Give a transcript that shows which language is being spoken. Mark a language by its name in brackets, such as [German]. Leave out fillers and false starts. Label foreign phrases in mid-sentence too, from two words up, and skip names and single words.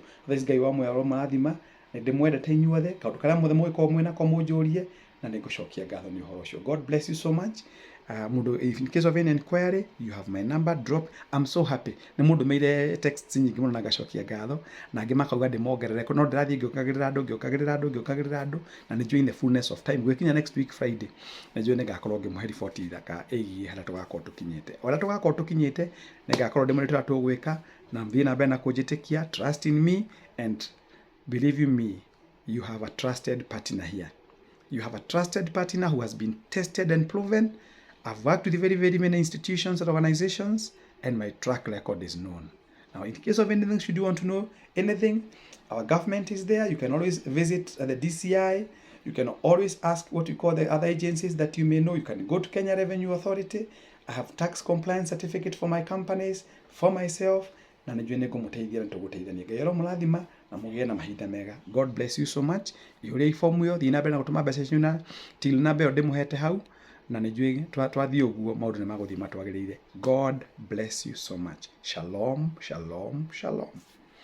[English] This guy [Kikuyu] wa mwe marathima ni ndimwendete inyuothe kaundu karia mothe mwiko mwina ko munjurie na ningucokia ngatho ni uhoro ucio. [English] God bless you so much. Mundu, if in case of any inquiry you have my number, drop. I'm so happy [Kikuyu] ni mundu meire texts nyingi muno na gacokia ngatho na ngi makauga ndimongerere no ndirathie ngiokagirira andu na ni [English] in the fullness of time [Kikuyu] gwikinya [English] next week Friday [Kikuyu] na njue ningakorwo ngimuhe report ithaka igi haria tugakorwo tukinyite ora tugakorwo tukinyite ningakorwo ndimurite tugwika na mthie na mbere na kunjitikia. [English] Trust in me and believe you me, you have a trusted partner here. You have a trusted partner who has been tested and proven. I've worked with very many institutions and organizations and my track record is known. Now, in case of anything, should you want to know anything, our government is there. You can always visit the DCI. You can always ask what you call the other agencies that you may know. You can go to Kenya Revenue Authority. I have tax compliance certificate for my companies, for myself. [Kikuyu] Na nijue nigumuteithia ntuguteithania. Ngai murathima na mugie na mahinda mega. [English] God bless you so much. [Kikuyu] Ihuria ifomu yo thina mbere na gutuma mbeca cianyu na till na mbere ndimuhete hau na nijue twathie uguo maundu ni maguthii matwagiriire. [English] God bless you so much. [Hebrew] Shalom, shalom, shalom.